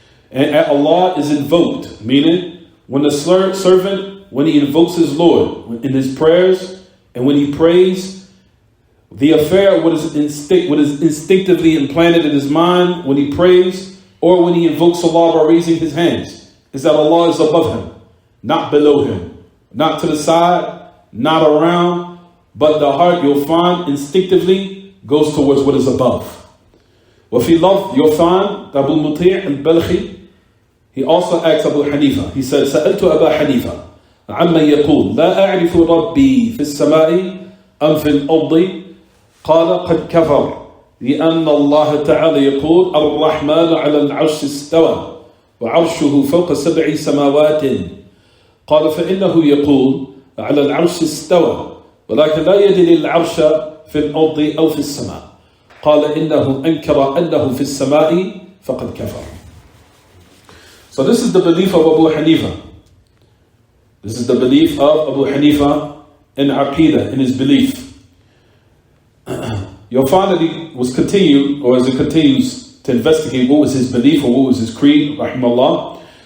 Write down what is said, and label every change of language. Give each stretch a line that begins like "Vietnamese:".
English: And Allah is invoked, meaning when the servant, when he invokes his Lord in his prayers, and when he prays, the affair, what is instinctively implanted in his mind when he prays, or when he invokes Allah by raising his hands, is that Allah is above him, not below him, not to the side, not around, but the heart, you'll find, instinctively goes towards what is above.
Arabic: وفي لفظ,
English: you'll find Abu Muti' al-Balkhi, he also asked Abu Hanifa, he said,
Arabic: سألت أبا حنيفة عما يقول لا أعرف ربي في السماء أم في الأرض قال قد كفر لأن الله تعالى يقول الرحمن على العرش استوى وعرشه فوق 7 سماوات قال فإنه يقول على العرش استوى ولكن لا يدري العرش في الأرض أو في السماء قال إنه أنكر أنه في السماء فقد كفر.
English: So this is the belief of Abu Hanifa. This is the belief of Abu Hanifa in Aqidah, in his belief. You'll find that he was continued, or as it continues to investigate what was his belief or what was his creed, rahimahullah.